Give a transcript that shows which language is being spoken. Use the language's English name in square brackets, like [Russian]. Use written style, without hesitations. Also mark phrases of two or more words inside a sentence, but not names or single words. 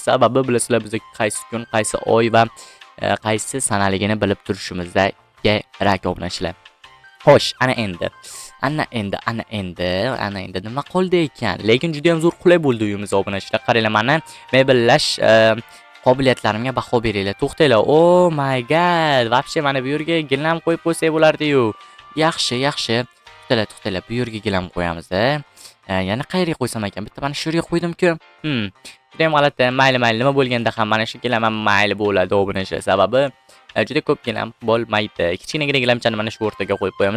[Uzbek] Sababi bilasizlar, biz qaysi kun, qaysi oy va qaysi sanaligini bilib turishimiz kerak obunachilar. Xo'sh, ana endi nima qoldi ekan? Lekin juda ham zo'r qulay bo'ldi uyimiz obunachilar. Qaranglar, mana mebellash qobiliyatlarimga baho beringlar. To'xtanglar. [English] Oh my god, [Uzbek] vobshe mana bu yerga gilam qo'yib qo'ysak bo'lardi-yu. Yaxshi. to'xtanglar. Bu yerga gilam qo'yamiz. Yana qayerga qo'ysam ekan? Bitta mana shu yerga qo'ydim-ku. Juda ham g'alati. Mayli, nima bo'lganda ham mana shu gilam ham mayli bo'ladi obunachli. Sababi juda ko'p gilam bo'lmaydi. Kichkinagina gilamchani mana shu o'rtaga qo'yib qo'yamiz.